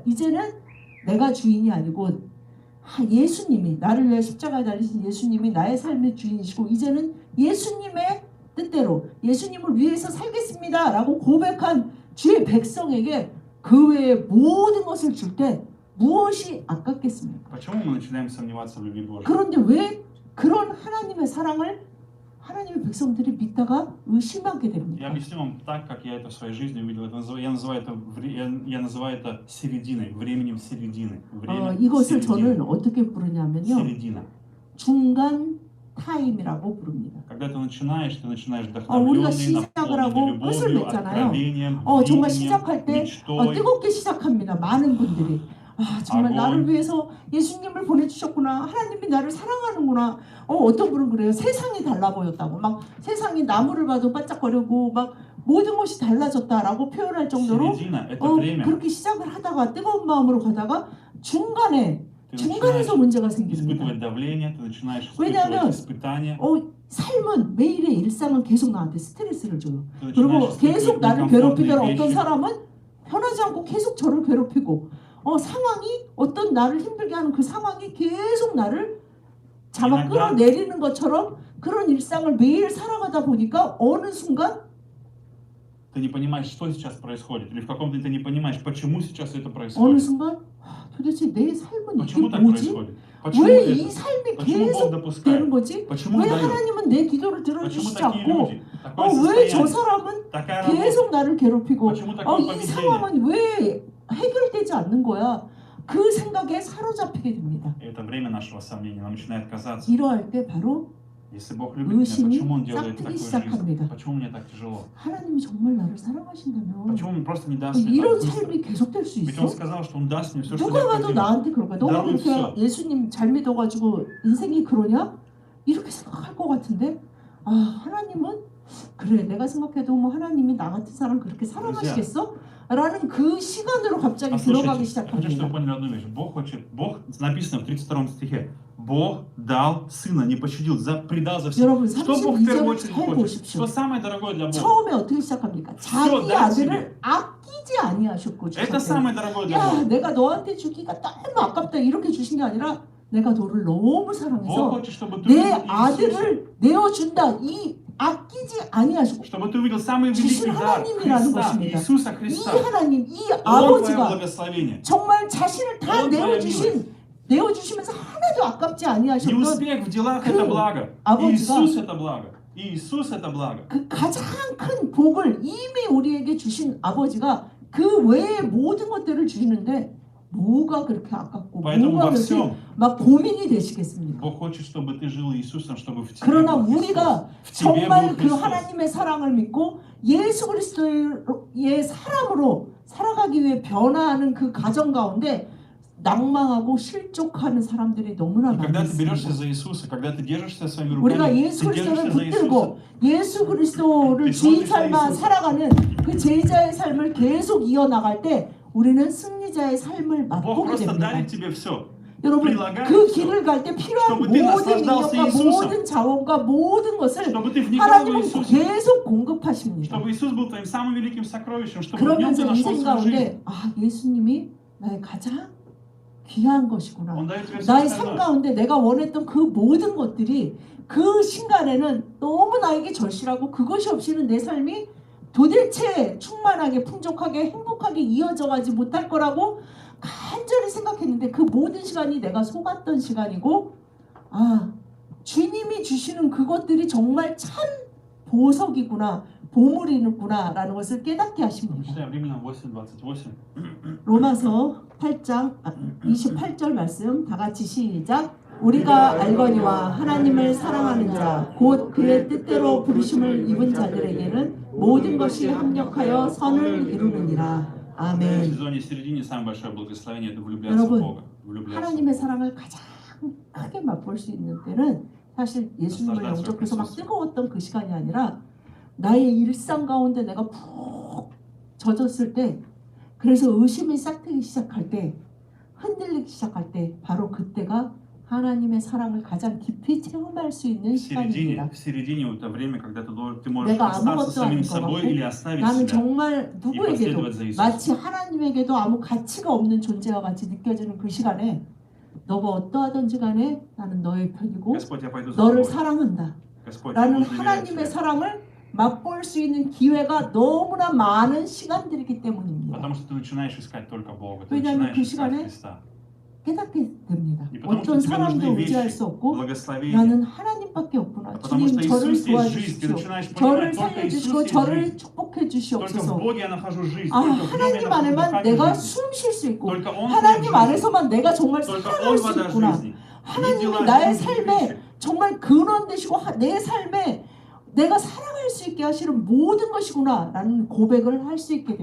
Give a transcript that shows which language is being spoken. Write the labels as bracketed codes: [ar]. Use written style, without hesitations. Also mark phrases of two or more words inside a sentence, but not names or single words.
[ko] 이제는 내가 주인이 아니고 예수님이, 나를 위해 십자가에 달리신 예수님이 나의 삶의 주인이시고 이제는 예수님의 뜻대로 예수님을 위해서 살겠습니다 라고 고백한 주의 백성에게 그 외에 모든 것을 줄 때 무엇이 아깝겠습니까? [ru] Почему мы начинаем сомневаться в любви Божьей? [ko] 그런데 왜 그런 하나님의 사랑을 하나님의 백성들이 믿다가 의심하게 [ru] Я [ko] 됩니까? [ru] объясню вам так, как я это в своей жизни увидел. Я называю это серединой, временем середины. Время [ko] 이것을 저는 [ru] середины. [ko] 어떻게 부르냐면요. [ru] Середина. [ko] 중간 타임이라고 부릅니다. [ru] Когда ты начинаешь [ko] 우리가 [ru] вдохновленный, [ko] 시작을 하고 [ru] наполненный [ko] 끝을 [ru] любовью, [ko] 냈잖아요. [ru] откровением, [ko] 정말 [ru] видением, [ko] 시작할 때 [ru] мечтой. [ko] 뜨겁게 시작합니다. 많은 분들이 정말 아멘. 나를 위해서 예수님을 보내주셨구나. 하나님이 나를 사랑하는구나. 어떤 분은 그래요. 세상이 달라 보였다고. 막 세상이 나무를 봐도 반짝거리고 막 모든 것이 달라졌다라고 표현할 정도로 [ru] Середина – это время. [ko] 그렇게 시작을 하다가 뜨거운 마음으로 가다가 중간에서 [ru] Ты [ko] 문제가 [ru] начинаешь [ko] 생깁니다. [ru] испытывать давление, ты начинаешь [ko] 왜냐하면 [ru] испытывать испытания. [ko] 삶은 매일의 일상은 계속 나한테 스트레스를 줘요. [ru] Ты [ko] 그리고 [ru] начинаешь [ko] 계속 [ru] испытывать [ko] 나를 [ru] некомфортные [ko] 괴롭히던 어떤 [ru] вещи. [ko] 사람은 편하지 않고 계속 저를 괴롭히고 상황이 어떤 나를 힘들게 하는 그 상황이 계속 나를 잡아 인간과- 끌어내리는 것처럼 그런 일상을 매일 살아가다 보니까 어느 순간 [ru] Ты не понимаешь, что сейчас происходит, или в каком-то ты не понимаешь, почему сейчас это [ko] 어느 [ru] происходит. [ko] 순간 도대체 내 삶은 이게 [ru] Почему так [ko] 뭐지? [ru] происходит? Почему [ko] 왜 이 [ru] это? [ko] 삶이 [ru] Почему Бог [ko] 계속 되는 [ru] допускает? [ko] 거지? [ru] Почему [ko] 왜 [ru] дает? [ko] 하나님은 내 기도를 [ru] Почему [ko] 들어주시지 [ru] такие [ko] 않고 [ru] люди? Такое [ko] 왜 저 [ru] состояние, [ko] 사람은 [ru] такая работа. [ko] 계속 나를 괴롭히고 [ru] Почему такое [ko] 이 [ru] поведение? [ko] 상황은 왜 해결되지 않는 거야? 그 생각에 사로잡히게 됩니다. [ru] Это время нашего сомнения, нам начинает казаться, [ko] 이러할 때 바로 [ru] если Бог любит меня, [ko] 의심이 [ru] почему Он делает [ko] 싹트기 [ru] такую [ko] 시작합니다. [ru] жизнь? Почему мне так тяжело? [ko] 하나님이 정말 나를 사랑하신다면 [ru] Почему Он просто не даст мне [ko] 이런 [ru] так быстро? [ko] 삶이 계속될 수 [ru] Ведь [ko] 있어? [ru] Он сказал, что Он даст мне все, что [ko] 누가 봐도 [ru] необходимо. [ko] 나한테 그럴 거야. 너가 나를 그렇게 없어. 예수님 잘 믿어가지고 인생이 그러냐? 이렇게 생각할 것 같은데 하나님은 그래 내가 생각해도 뭐 하나님이 나 같은 사람 그렇게 사랑하시겠어? 라는 그 시간으로 갑자기 들어가기 [ru] Послушайте, я хочу, чтобы вы [ko] 시작합니다. [ru] поняли одну вещь. Бог, написано в 32 стихе, Бог дал Сына, не пощадил, предал за все. [ko] 여러분 [ru] Что Бог в первую [ko] 32절 [ru] очередь [ko] 잘 [ru] хочет? [ko] 보십시오. [ru] Что самое дорогое для Бога? [ko] 처음에 어떻게 시작합니까? 자기 다 아들을 아끼지 아니하셨고 [ru] Это [ko] 주셨대요. [ru] самое дорогое для [ko] 야, [ru] Бога. [ko] 내가 너한테 주기가 너무 아깝다 이렇게 주신 게 아니라 내가 너를 너무 [ru] Бог [ko] 사랑해서 [ru] хочет, чтобы ты [ko] 내 [ru] увидел Иисуса, [ko] 아들을 내어준다. 이 아끼지 아니하시고 [ru] чтобы ты увидел самый [ko] 주신 [ru] великий дар [ko] 하나님이라는 [ru] Христа, [ko] 것입니다. [ru] Иисуса [ko] 이 [ru] Христа. [ko] 하나님, 이 [ru] Он твое [ko] 아버지가 [ru] благословение. [ko] 정말 자신을 다 [ru] Он твоя [ko] 내어주시면서 하나도 아깝지 [ru] Не [ko] 아니하셨던 [ru] успех в делах [ko] 그 [ru] это благо. [ko] 아버지가 [ru] Иисус это благо. Иисус это благо. [ko] 그 가장 큰 복을 이미 우리에게 주신 아버지가 그 외의 모든 것들을 주시는데 뭐가 그렇게 아깝고 [ru] Поэтому [ko] 뭐가 [ru] во [ko] 그렇게 [ru] всем [ko] 막 고민이 되시겠습니까? [ru] Бог хочет, чтобы ты жил Иисусом, чтобы в тебе [ko] 그러나 [ru] был Христос. [ko] 우리가 [ru] В тебе [ko] 정말 [ru] был [ko] 그 [ru] Христос. [ko] 하나님의 사랑을 믿고 예수 그리스도의 사람으로 살아가기 위해 변화하는 그 과정 가운데 낭망하고 실족하는 사람들이 너무나 [ru] И [ko] 많이 [ru] когда ты берешься [ko] 있습니다. [ru] за Иисуса, когда ты держишься своими [ko] 우리가 [ru] руками, [ko] 예수 [ru] ты [ko] 그리스도를 [ru] держишься за Иисуса, [ko] 붙들고 예수 그리스도를 주인 삶만 살아가는 그 제자의 삶을 계속 이어나갈 때 우리는 승리자의 삶을 [ru] Бог [ko] 맛보게 [ru] просто [ko] 됩니다. [ru] дарит тебе все. [ko] 여러분 [ru] предлагает [ko] 그 [ru] всё, [ko] 길을 갈 때 필요한 [ru] чтобы ты [ko] 모든 [ru] наслаждался [ko] 능력과 [ru] Иисусом. [ko] 모든 자원과 모든 것을 [ru] Чтобы ты вникал в [ko] 하나님은 [ru] Иисуса. [ko] 계속 공급하십니다. [ru] Чтобы Иисус был твоим самым великим сокровищем, чтобы в нем ты [ko] 그러면서 [ru] нашел [ko] 인생 [ru] свою жизнь. [ko] 가운데 예수님이 나의 가장 귀한 것이구나. [ru] Он дает тебе все [ko] 나의 삶 [ru] остальное. [ko] 가운데 내가 원했던 그 모든 것들이 그 순간에는 너무 나에게 절실하고 그것이 없이는 내 삶이 도대체 충만하게 풍족하게 행복하게 이어져 가지 못할 거라고 간절히 생각했는데 그 모든 시간이 내가 속았던 시간이고 주님이 주시는 그것들이 정말 참 보석이구나 보물이구나 라는 것을 깨닫게 하십니다. [ru] Читаем Римлянам 8:28. [ko] 로마서 8장 28절 말씀 다 같이 시작. 우리가 알거니와 하나님을 사랑하는 자 곧 그의 뜻대로 부르심을 입은 자들에게는 모든 것이 합력하여 선을 이루느니라. [ru] В [ko] 아멘. [ru] сезоне середине самое большое благословение – это влюбляться в [ko] 여러분, [ru] Бога. Влюбляться. [ko] 하나님의 사랑을 가장 크게 맛볼 수 있는 때는 사실 예수님을 영접해서 막 뜨거웠던 그 시간이 아니라 나의 일상 가운데 내가 푹 젖었을 때 그래서 의심이 싹트기 시작할 때 흔들리기 시작할 때 바로 그때가 하나님의 사랑을 가장 깊이 체험할 수 있는 시간입니다. [ru] В середине это время, когда ты можешь [ko] 내가 [ru] остаться [ko] 아무것도 [ru] самим [ko] 아닌 것 [ru] собой [ko] 같고 [ru] или оставить [ko] 나는 [ru] себя [ko] 정말 [ru] и [ko] 누구에게도 [ru] последовать за Иисусом. [ko] 마치 하나님에게도 아무 가치가 없는 존재와 같이 느껴지는 그 시간에 너가 어떠하든지 간에 나는 너의 편이고 [ru] Господь, я пойду за [ko] 너를 [ru] тобой. [ko] 사랑한다 [ru] Господь, я [ko] 라는 [ru] буду доверять [ko] 하나님의 [ru] тебе. [ko] 사랑을 맛볼 수 있는 기회가 너무나 많은 시간들이기 때문입니다. [ru] Потому что ты начинаешь искать только Бога, ты [ko] 왜냐하면 [ru] начинаешь [ko] 그 [ru] искать [ko] 시간에 [ru] Христа. [ko] 깨닫게 됩니다. [ru] И потому что [ko] 어떤 [ru] тебе нужны [ko] 사람도 의지할 [ru] вещи, [ko] 수 없고 [ru] благословения. [ko] 나는 하나님밖에 없구나. [ru] Потому [ko] 주님 [ru] что [ko] 저를 [ru] Иисус есть жизнь. Ты [ko] 도와주십시오. [ru] начинаешь [ko] 저를 [ru] понимать, только [ko] 살려주시고 [ru] Иисус есть [ko] 저를 [ru] жизнь. [ko] 축복해 [ru] Только в [ko] 주시옵소서. [ru] Боге я нахожу жизнь. [ko] 아, [ru] Только в Нем я [ko] 하나님 [ru] нахожу [ko] 안에만 [ru] дыхание [ko] 내가 [ru] жизни. [ko] 숨 쉴 수 있고 [ru] Только Он [ko] 하나님 [ru] хлеб жизни. [ko] 안에서만 내가 정말 [ru] Только [ko] 살아갈 [ru] Он [ko] 수 [ru] вода [ko] 있구나. [ru] жизни. Не [ko] 하나님이 [ru] дела, [ko] 나의 [ru] не [ko] 삶에 [ru] вещи. [ko] 정말 근원 되시고 내 삶에 내가 살아갈 수 있게 하시는 모든 것이구나 라는 고백을 할 수 있게